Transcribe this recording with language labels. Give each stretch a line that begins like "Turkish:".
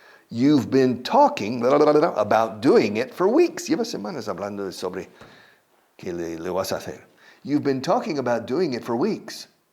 English: You've been talking about doing it for weeks.
Spanish: Llevas semanas hablando sobre que le vas a hacer.
English: You've been talking about doing it for weeks.